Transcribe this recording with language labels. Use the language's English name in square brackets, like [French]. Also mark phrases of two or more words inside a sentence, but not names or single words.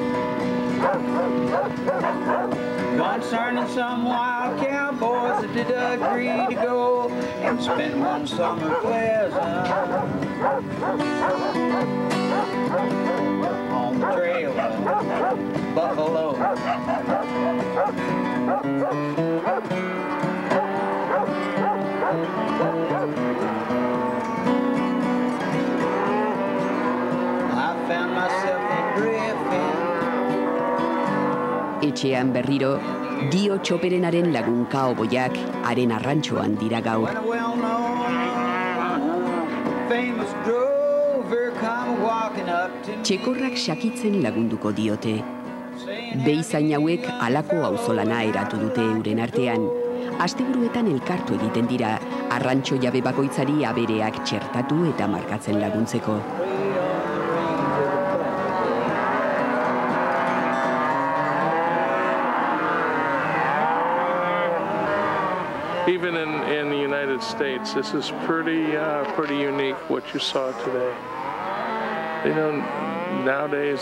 [English] Concerning some wild cowboys that did agree to go and spend one summer pleasant on the trail of Buffalo. I found myself drifting. [Basque] Etxean berriro, Dio txoperenaren lagun kaoboiak haren arrantxoan dira gaur. Txekorrak sakitzen lagunduko diote. Behizain hauek halako auzolana eratu dute euren artean. Asteburuetan elkartu egiten dira, arrantxo jabe bakoitzari abereak txertatu eta markatzen laguntzeko. [English] Even in the United States, this is pretty unique what you saw today. They don't nowadays.